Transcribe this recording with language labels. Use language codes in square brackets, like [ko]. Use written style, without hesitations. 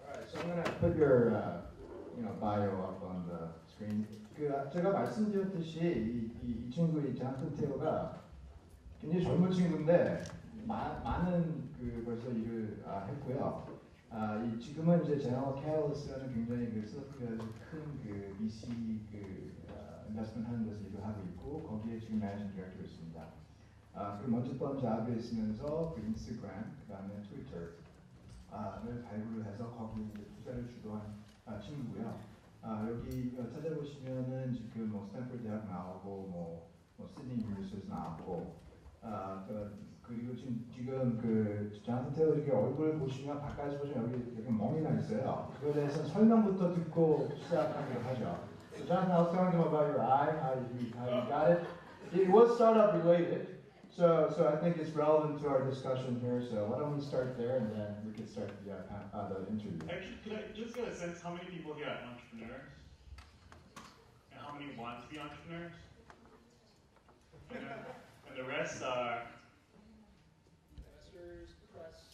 [en] So I'm going to put your bio up on the screen. [ko] 제가 말씀드렸듯이 이 친구 존슨 테일러가 굉장히 젊은 친구인데 많은 벌써 일을 했고요. 지금은 이제 제너럴 캐럴리스라는 굉장히 소프트웨어에서 큰 VC 인베스트먼트 하는 데서 일을 하고 있고 거기에 지금 매니징 디렉터로 있습니다. 그 먼저 번 잡에 있으면서 인스타그램 그다음에 트위터 를 발굴을 해서 거기에 이제 투자를 주도한 친구고요. 여기 찾아보시면은 지금 스탠퍼드 대학 나오고 시드니 유니버시티에서 나왔고 그리고 지금 존슨 테일러 이렇게 얼굴 보시면 가까이서 보시면 여기 멍이 나 있어요. 그거에 대해서 설명부터 듣고 시작하기로 하죠. [en] So Jonathan, I was telling him about your eye, how you got it. It was startup related. So I think it's relevant to our discussion here. So why don't we start there, and then we can start the interview. Actually, could I just get a sense how many people here are entrepreneurs, and how many want to be entrepreneurs, and the rest are investors, press.